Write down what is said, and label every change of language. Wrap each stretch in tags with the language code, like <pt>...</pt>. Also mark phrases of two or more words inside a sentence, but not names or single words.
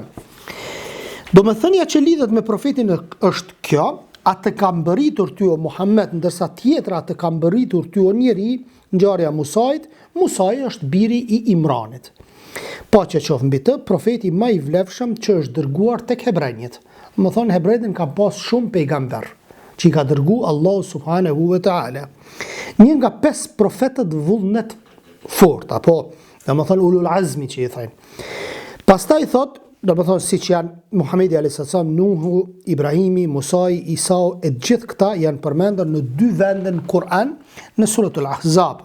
<sq>Domethënia që lidhet me profetin është kjo, atë ka mbërritur ty o Muhammed, ndërsa tjetra atë ka mbërritur ty o njeri, ngjarja Musait. Musai është biri i Imranit. Paqja qoftë mbi të, profeti më i vlefshëm që është dërguar tek hebrejt. Më thonë hebrejt ka pas shumë pejgamber që i ka dërgu Allah</sq> <ar>سبحانه وتعالى.</ar> <sq>Një nga 5 profetët vullnet fort, apo dhe më thonë</sq> <ar>أولو العزم</ar> <sq>që i thajnë. Pastaj thot, dhe më thonë si që janë Muhamedi a.s. Nuhu, Ibrahimi, Musai, Isa, e gjithë këta janë përmendur në 2 vende në Kur'an, në suratul Ahzab.</sq>